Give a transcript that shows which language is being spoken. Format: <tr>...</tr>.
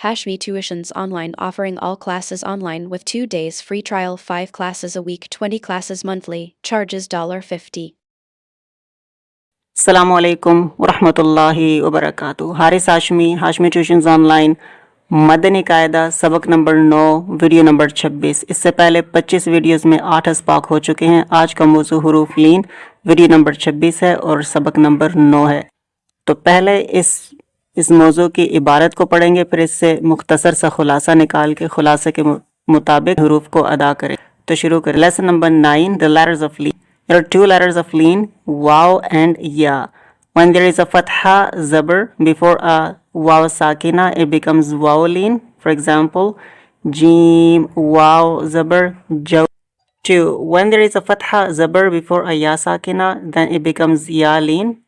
<en>Hashmi Tuitions Online, offering all classes online with 2 days free trial, 5 classes a week, 20 classes monthly. Charges $50.</en> <ur>السلام علیکم ورحمۃ اللہ وبرکاتہ۔ Haris Hashmi, Hashmi tuitions on line, مدنی قاعدہ، سبق number 9، video number 26۔ اس سے پہلے 25 ویڈیوز میں 8 اسباق ہو چکے ہیں۔ آج کا موضوع حروف لین، ویڈیو نمبر 26 ہے اور سبق نمبر 9 ہے۔ تو پہلے اس موضوع کی عبارت کو پڑھیں گے، پھر اس سے مختصر سا خلاصہ نکال کے خلاصے کے مطابق حروف کو ادا کریں۔ تو شروع کریں۔ Lesson number 9،</ur> <en>the letters of lean. There are 2 letters of lean, waw and ya. When there is a fatha zabar before a waw sakina, it becomes waw lean. For example, jeem waw zabar jaw. 2. When there is a fatha zabar before a ya sakina, then it becomes ya lean.</en>